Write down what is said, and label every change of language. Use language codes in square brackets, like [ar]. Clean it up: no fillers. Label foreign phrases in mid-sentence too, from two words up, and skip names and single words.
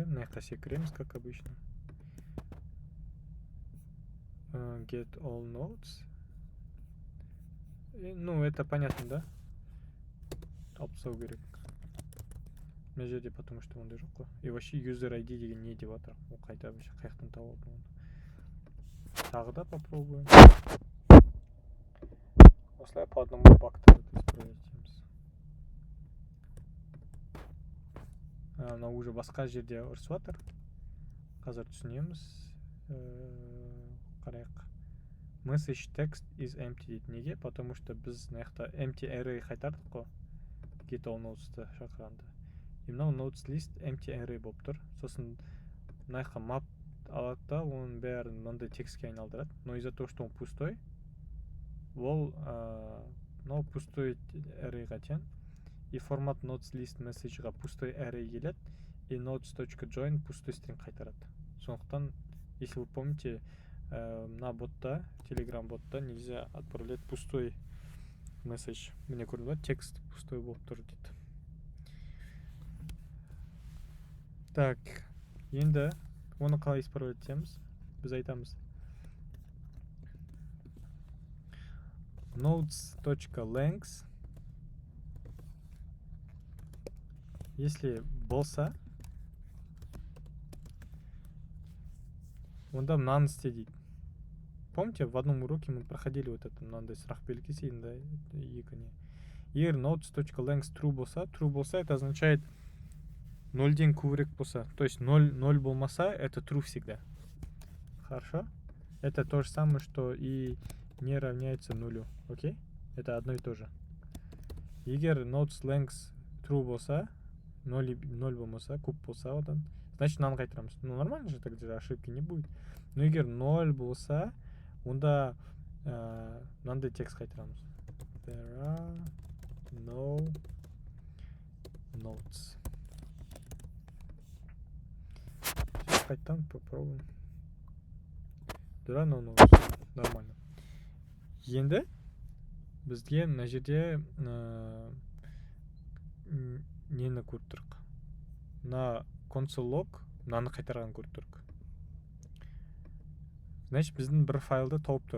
[kk] Мына жаққа секіреміз, [ru] как обычно. [en] Get all nodes. [ru] Ну, это понятно, [kk] да? Алып тастау керек. Мына жерде, [ru] потому что [kk] ондай жоқ қой. [ru] И вообще [en] user ID [kk] деген не деп жатыр? Ол қайда вообще қаяқтан тауып алдым оны? Тағы да попробуем. Осылай [ru] по одному [kk] бактарды исправлять етеміз. Мына уже басқа жерде ұрысып жатыр. Қазір түсінеміз. Қарайық. [en] Message text is empty [kk] дейді. Неге? [ru] Потому что [kk] біз мына жақта [en] empty array [kk] қайтардық қой. [en] Get all nodes'ты шақырғанда. И мынау nodes list empty array [kk] болып тұр. Сосын мына жаққа map алады да, оның бәрін мынандай текстке айналдырады. [ru] Но из-за того, что он пустой, [kk] ол мынау пустой arrayға тең. [ru] И формат [en] nodes list message'ға пустой array келеді. [kk] И nodes.join пустой string қайтарады. Сондықтан, [ru] если вы помните, на ботта, Telegram ботта нельзя отправлять пустой месседж. [kk] Мне көрінді, текст пустой болып тұр дейді. Так, енді оны қалай исправлять етеміз? Біз айтамыз. Nodes.length. Если болса, онда мынаны істе дейді. [ru] Помните, в одном уроке мы проходили вот это, [kk] мынандай сұрақ белгісі, да, екі не. Егер nodes.length true болса, [ru] это означает 0-ден көбірек болса. То есть 0 болмаса, это true всегда. Хорошо? Это то же самое, что и не равняется нулю. Окей? Это одно и то же. [kk] Егер nodes length true болса, 0 болмаса, көп болса, одан, значит, мынаны қайтарамыз. [ru] Ну, нормально же, тогда ошибки не будет. [kk] Но егер 0 болса, онда мынандай текст қайтарамыз. [en] There are no nodes. [kk] Қайттан попробуем. [en] There are no nodes. [ru] Нормально. [kk] Енді бізге мына жерде нені көріп тұрық. Мына [en] console log [kk] мынаны қайтарған көріп тұрық. Значит, біздің бір файлды тауып тұр.